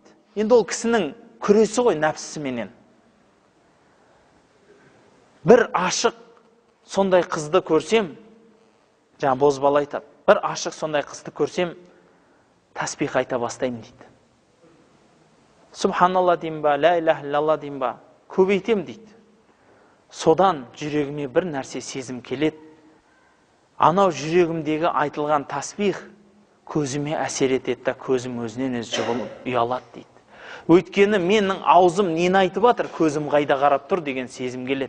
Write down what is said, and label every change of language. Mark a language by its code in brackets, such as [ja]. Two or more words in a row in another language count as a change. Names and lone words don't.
[kk] Енді ол кісінің күресі ғой нәпсісіменен. Бір ашық сондай қызды көрсем, жаңа бозбала айтады, бір ашық сондай қызды көрсем, тәсбих айта бастаймын дейді. Субханалла деймін ба, [ar] لا إله إلا الله [kk] деймін ба, көбейтем дейді. Содан жүрегіме бір нәрсе сезім келеді. Анау жүрегімдегі айтылған тәсбих көзіме әсер етеді, көзім өзінен өз жығылып ұялады дейді. Өйткені менің аузым нені айтып жатыр, көзім қайда қарап тұр деген сезім келеді.